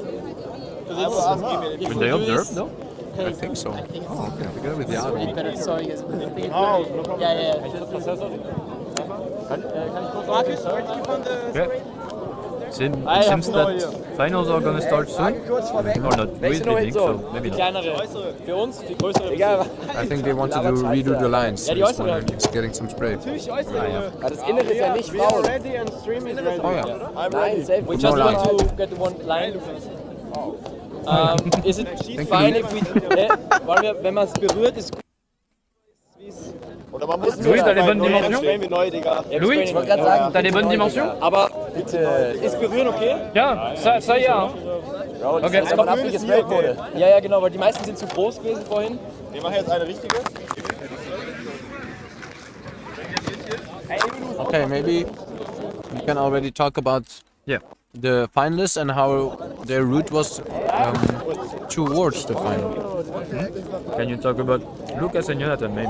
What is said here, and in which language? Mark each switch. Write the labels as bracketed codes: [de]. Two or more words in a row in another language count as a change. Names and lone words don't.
[en] Were they observed though? I think so. Oh, okay. Together with the army. Sorry, guys. Seems that finals are gonna start soon. Or not really big, so maybe not. [de] Für uns, die größere. [en] I think they want to redo the lines. So this one is getting some spray. [de] Das Innere ist ja nicht faul. [en] Oh yeah. [de] Nein, [en] safe. We just want to get the one line. Is it fine if we... [de] wollen wir, wenn man es berührt, ist... Oder man muss [fr] Louis, t'as les bonnes dimensions? Louis, [de] ich wollte gerade sagen, [fr] t'as les bonnes dimensions? [de] Aber bitte, ist berühren okay? Ja, [fr] ça y est. Hein. [de] Okay, das ist aber abgesprayt wurde. Ja, genau, weil die meisten sind zu groß gewesen vorhin. Wir machen jetzt eine richtige. [en] Okay, maybe we can already talk about the finalists and how their route was towards the final. Can you talk about Lucas and Jonathan, maybe?